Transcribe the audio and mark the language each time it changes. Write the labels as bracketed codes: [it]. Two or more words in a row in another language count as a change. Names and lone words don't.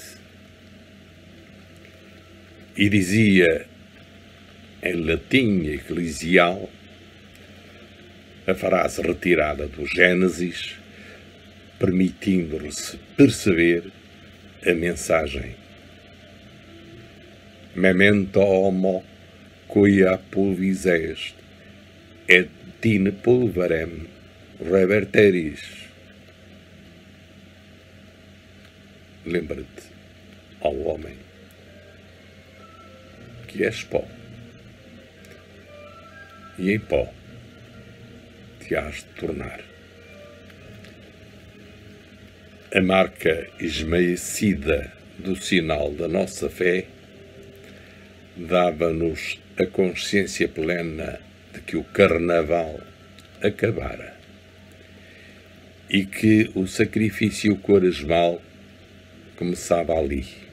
[pt] E dizia, em latim eclesial, a frase retirada do Gênesis, permitindo-lhe perceber a mensagem: [la] Memento homo quia pulvis est, et in pulverem reverteris. [pt] Lembra-te, ó homem, que és pó, e em pó te hás de tornar. A marca esmaecida do sinal da nossa fé dava-nos a consciência plena de que o carnaval acabara e que o sacrifício quaresmal começava ali.